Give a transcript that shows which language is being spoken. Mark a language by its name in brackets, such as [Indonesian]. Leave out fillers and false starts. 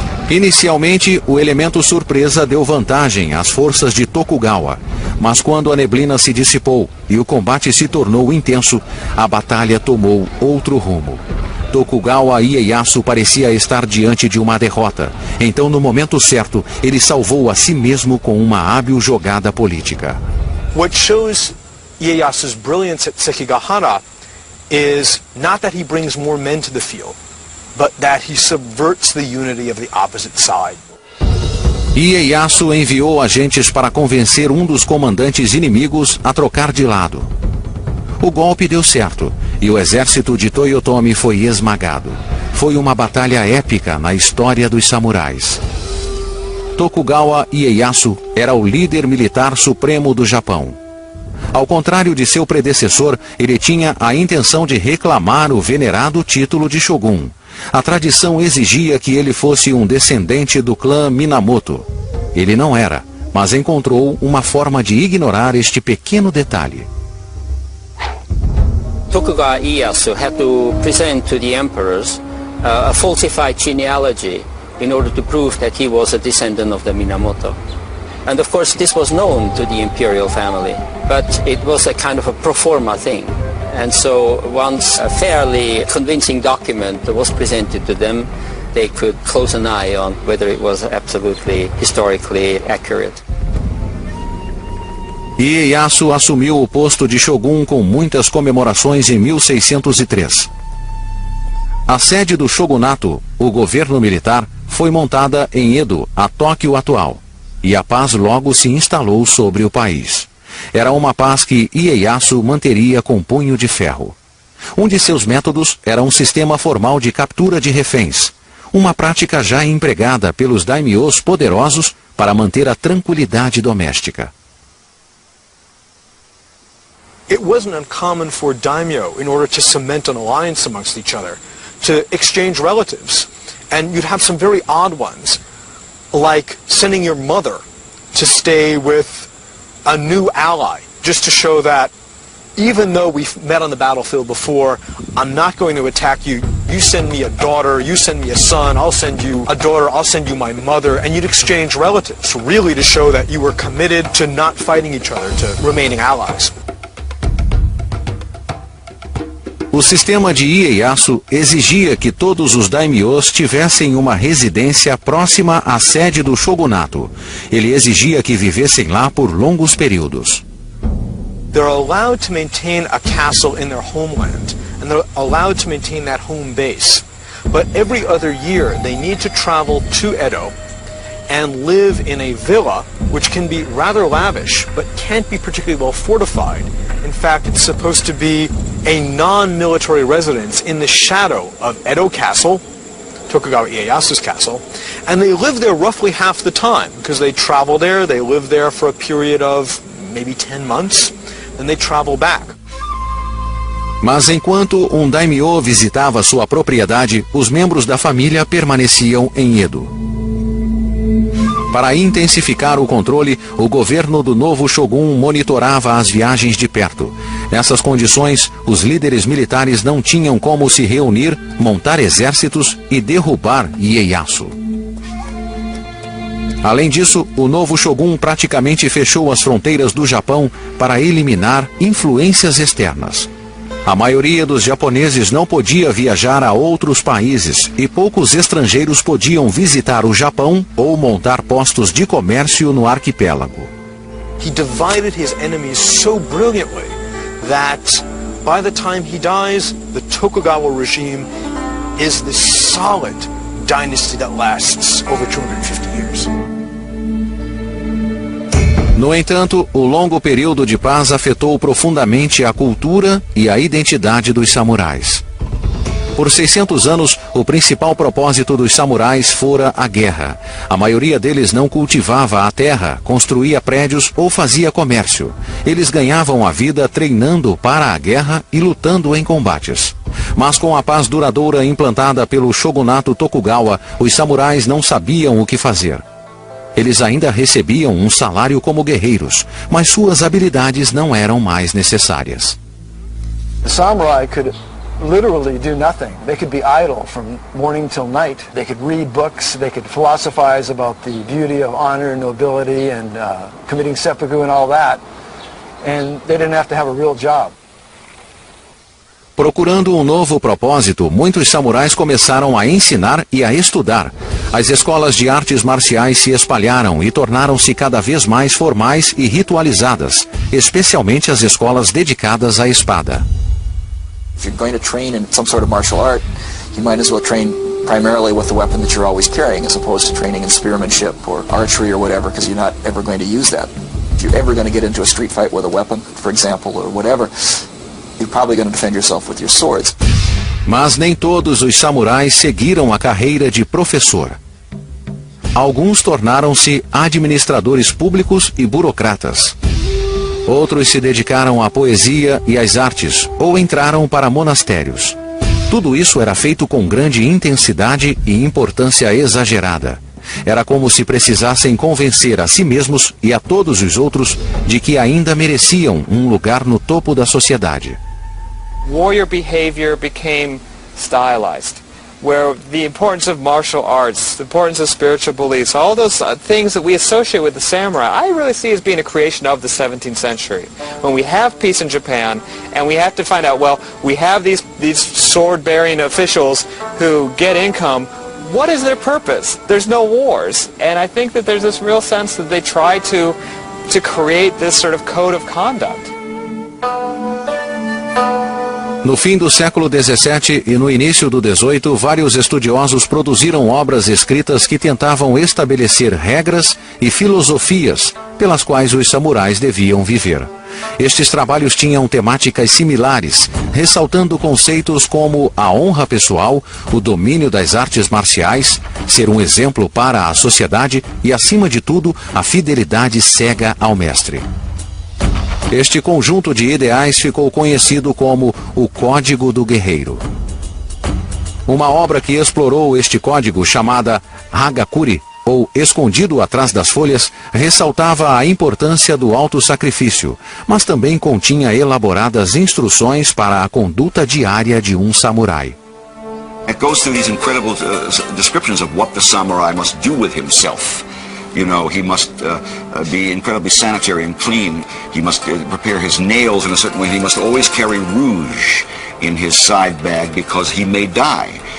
[Portuguese] Inicialmente, o elemento surpresa deu vantagem às forças de Tokugawa, mas quando a neblina se dissipou e o combate se tornou intenso, a batalha tomou outro rumo. Tokugawa Ieyasu parecia estar diante de uma derrota. Então, no momento certo, ele salvou a si mesmo com uma hábil jogada política. [English] What shows Ieyasu's brilliance at Sekigahara is not that he brings more men to the field, but that he subverts the unity of the opposite side. [Portuguese] Ieyasu enviou agentes para convencer um dos comandantes inimigos a trocar de lado. O golpe deu certo e o exército de Toyotomi foi esmagado. Foi uma batalha épica na história dos samurais. Tokugawa Ieyasu era o líder militar supremo do Japão. Ao contrário de seu predecessor, ele tinha a intenção de reclamar o venerado título de Shogun. A tradição exigia que ele fosse um descendente do clã Minamoto. Ele não era, mas encontrou uma forma de ignorar este pequeno detalhe. [English] Tokugawa Ieyasu had to present to the emperors a falsified genealogy in order to prove that he was a descendant of the Minamoto. And of course this was known to the imperial family, but it was a kind of a pro forma thing. And so once a fairly convincing document was presented to them, they could close an eye on whether it was absolutely historically accurate. [Portuguese] Ieyasu assumiu o posto de Shogun com muitas comemorações em 1603. A sede do shogunato, o governo militar, foi montada em Edo, a Tóquio atual, e a paz logo se instalou sobre o país. Era uma paz que Ieyasu manteria com punho de ferro. Um de seus métodos era um sistema formal de captura de reféns, uma prática já empregada pelos daimyos poderosos para manter a tranquilidade doméstica. [English] It wasn't uncommon for daimyo, in order to cement an alliance amongst each other, to exchange relatives. And you'd have some very odd ones, like sending your mother to stay with a new ally, just to show that even though we've met on the battlefield before, I'm not going to attack you. You send me a daughter, you send me a son, I'll send you a daughter, I'll send you my mother, and you'd exchange relatives, really to show that you were committed to not fighting each other, to remaining allies. [Portuguese] O sistema de Ieyasu exigia que todos os daimyos tivessem uma residência próxima à sede do shogunato. Ele exigia que vivessem lá por longos períodos. [English] They're allowed to maintain a castle in their homeland, and they're allowed to maintain that home base. But every other year, they need to travel to Edo and live in a villa, which can be rather lavish, but can't be particularly well fortified. In fact, it's supposed to be a non-military residence in the shadow of Edo Castle, Tokugawa Ieyasu's castle, and they live there roughly half the time, because they travel there, they live there for a period of maybe 10 months, then they travel back. [Portuguese] Mas enquanto um daimyo visitava sua propriedade, os membros da família permaneciam em Edo. Para intensificar o controle, o governo do novo shogun monitorava as viagens de perto. Nessas condições, os líderes militares não tinham como se reunir, montar exércitos e derrubar Ieyasu. Além disso, o novo shogun praticamente fechou as fronteiras do Japão para eliminar influências externas. A maioria dos japoneses não podia viajar a outros países e poucos estrangeiros podiam visitar o Japão ou montar postos de comércio no arquipélago. [English] He divided his enemies so brilliantly that by the time he dies, the Tokugawa regime is this solid dynasty that lasts over 250 years. [Portuguese] No entanto, o longo período de paz afetou profundamente a cultura e a identidade dos samurais. Por 600 anos, o principal propósito dos samurais fora a guerra. A maioria deles não cultivava a terra, construía prédios ou fazia comércio. Eles ganhavam a vida treinando para a guerra e lutando em combates. Mas com a paz duradoura implantada pelo shogunato Tokugawa, os samurais não sabiam o que fazer. Eles ainda recebiam um salário como guerreiros, mas suas habilidades não eram mais necessárias. [English] The samurai could literally do nothing. They could be idle from morning till night. They could read books, they could philosophize about the beauty of honor and nobility and committing seppuku and all that. And they didn't have to have a real job. [Portuguese] Procurando um novo propósito, muitos samurais começaram a ensinar e a estudar. As escolas de artes marciais se espalharam e tornaram-se cada vez mais formais e ritualizadas, especialmente as escolas dedicadas à espada. [English] If you're going to train in some sort of martial art, you might as well train primarily with the weapon that you're always carrying, as opposed to training in spearmanship or archery or whatever, because you're not ever going to use that. If you're ever going to get into a street fight with a weapon, for example, or whatever, you're probably going to defend yourself with your swords. [Portuguese] Mas nem todos os samurais seguiram a carreira de professor. Alguns tornaram-se administradores públicos e burocratas. Outros se dedicaram à poesia e às artes, ou entraram para monastérios. Tudo isso era feito com grande intensidade e importância exagerada. Era como se precisassem convencer a si mesmos e a todos os outros de que ainda mereciam um lugar no topo da sociedade. [English] Warrior behavior became stylized, where the importance of martial arts, the importance of spiritual beliefs, all those things that we associate with the samurai, I really see as being a creation of the 17th century. When we have peace in Japan, and we have to find out, well, we have these sword-bearing officials who get income. What is their purpose? There's no wars. And I think that there's this real sense that they try to create this sort of code of conduct. [Portuguese] No fim do século XVII e no início do XVIII, vários estudiosos produziram obras escritas que tentavam estabelecer regras e filosofias pelas quais os samurais deviam viver. Estes trabalhos tinham temáticas similares, ressaltando conceitos como a honra pessoal, o domínio das artes marciais, ser um exemplo para a sociedade e, acima de tudo, a fidelidade cega ao mestre. Este conjunto de ideais ficou conhecido como o Código do Guerreiro. Uma obra que explorou este código, chamada Hagakure, ou Escondido atrás das folhas, ressaltava a importância do auto-sacrifício, mas também continha elaboradas instruções para a conduta diária de um samurai. [English] It goes through these incredible descriptions of what the samurai must do with himself. You know, he must be incredibly sanitary and clean. He must prepare his nails in a certain way. He must always carry rouge in his side bag because he may die.